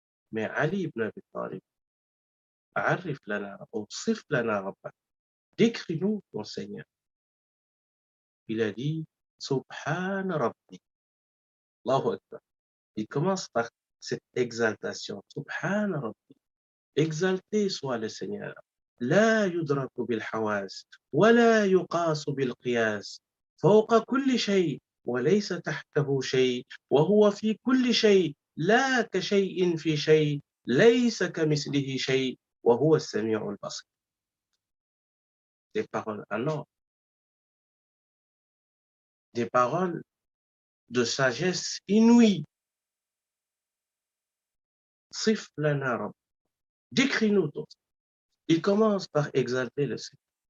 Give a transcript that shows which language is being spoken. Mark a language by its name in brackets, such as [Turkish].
[Arabic] Mais Ali ibn Abi Talib, Arif lana, awsif lana rabbak. [French] Décris-nous ton Seigneur. Il a dit, [Arabic] Subhan Rabbi. Allahu Akbar. [French] Il commence par cette exaltation. [Arabic] Subhana Rabbi. [French] Exalté soit le Seigneur. [Arabic] لا يدرك بالحواس ولا يقاس بالقياس فوق كل شيء وليس تحته شيء وهو في كل شيء لا كشيء في شيء ليس كمثله شيء وهو السميع البصير. [French] Des paroles en or, des paroles de sagesse inouïe. [Arabic] Sif lana Rabb. [French] Décris-nous tout. Il commence par exalter le Seigneur.